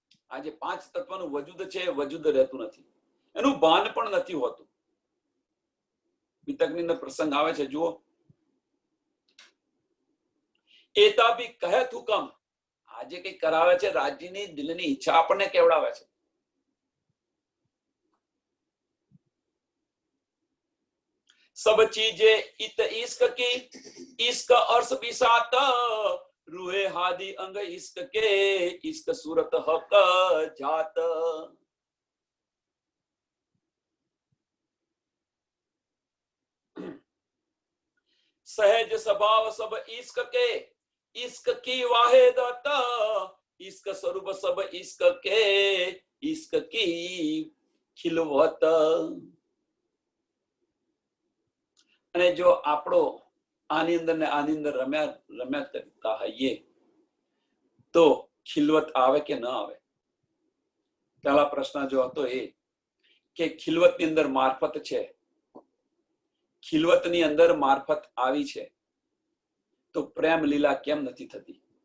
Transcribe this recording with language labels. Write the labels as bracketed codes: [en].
[gu] આ જે 5 તત્વનું વજૂદ છે એ વજૂદ રહેતું નથી, એનું ભાન પણ નથી હોતું. વિતકની અંદર પ્રસંગ આવે છે, જુઓ. એતા બી કહે હુકમ, આજે કઈ કરાવે છે, રાજ્યની દિલની ઈચ્છા આપણને કેવડાવે છે. [hi] सब चीजें इत इश्क की, इश्क अर्श बिसात, रूहे हादी अंग इश्क के, इश्क सूरत हक जात। सहज स्वभाव सब इश्क के, इश्क की वाहिदत, इश्क स्वरूप सब इश्क के, इश्क की खिलवत। [gu] અને જો આપણો આની અંદર ને આની અંદર રમ્યા રમ્યા કરતા હોઈએ તો ખિલવત આવે કે ન આવે? પહેલા પ્રશ્ન જો હતો એ કે ખિલવતની અંદર મારફત છે, ખિલવતની અંદર મારફત આવી છે તો પ્રેમ લીલા કેમ નથી થતી?